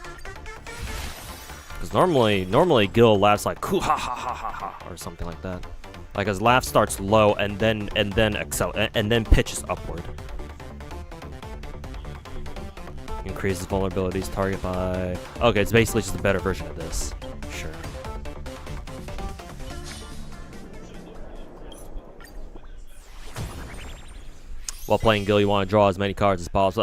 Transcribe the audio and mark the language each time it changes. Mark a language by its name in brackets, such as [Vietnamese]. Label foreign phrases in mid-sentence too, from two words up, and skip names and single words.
[English] Because normally Gil laughs like "Hoo ha ha ha ha ha" or something like that. Like his laugh starts low and then pitches upward. Increases vulnerabilities target by. Okay, it's basically just a better version of this. Sure. While playing Gil, you want to draw as many cards as possible.